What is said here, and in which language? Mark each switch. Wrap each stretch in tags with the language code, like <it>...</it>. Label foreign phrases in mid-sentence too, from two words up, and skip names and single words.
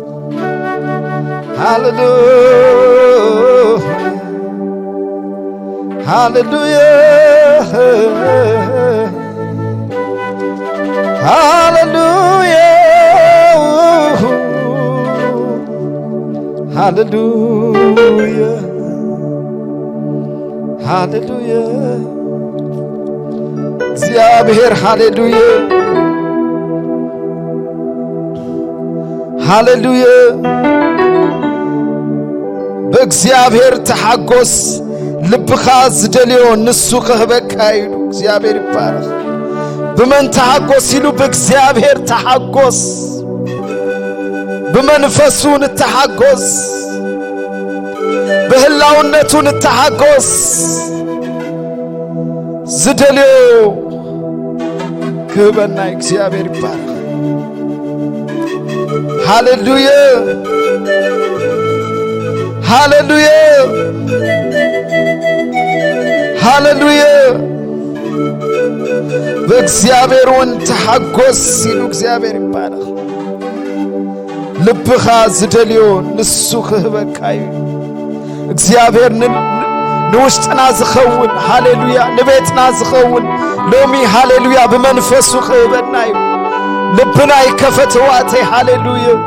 <ti>ሃሌሉያ Hallelujah, hallelujah, hallelujah, hallelujah. እግዚአብሔር hallelujah, hallelujah. በእግዚአብሔር ተሐጎስ ልብኻ ዝደልዮ ንሱ ከህበካ ይሉ እግዚአብሔር ይባረክ በመን ተሐጎስ ይሉ በእግዚአብሔር ተሐጎስ በመንፈሱ ንተሐጎስ በህላውነቱ ንተሐጎስ ዝደልዮ ከበና እግዚአብሔር ይባረክ ሃሌሉያ ሃሌሉያ ሃሌሉያ በእግዚአብሔር ወንተሐጎስ ሲሉ እግዚአብሔር ይባረክ ልብኻ ዝደልዮ ንሱ ክህበካዩ እግዚአብሔር ንውሽጥና ዝኸውን ሃሌሉያ ንቤትና ዝኸውን ሎሚ ሃሌሉያ በመንፈሱ ክህበናዩ ልብና ይከፈትዋተይ ሃሌሉያ</ti>